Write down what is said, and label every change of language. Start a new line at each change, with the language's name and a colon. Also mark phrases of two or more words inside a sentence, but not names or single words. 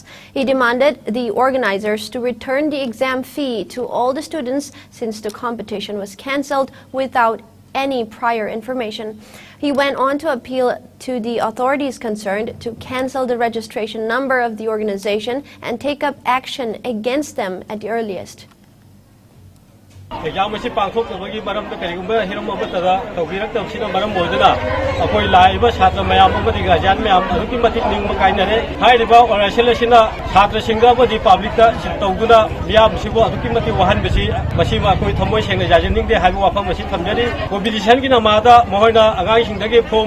English: He demanded the organizers to return the exam fee to all the students since the competition was cancelled without any prior information. He went on to appeal to the authorities concerned to cancel the registration number of the organization and take up action against them at the earliest.
Manipuri: exam si pangthok tabagi maram ta karigumba hiram abatada tawgirak tawsina maram boidana akoi laiba chhatra mayam amadi gajan mayam aduki matik ningma kainare hairiba organization na chhatra singha bodi public ta tawguna miyam sibo aduki matik wahan besi masima akoi thamoi sengna jajening de haibu wafam masi thamjari competition gi namada mohoina agang singdagi form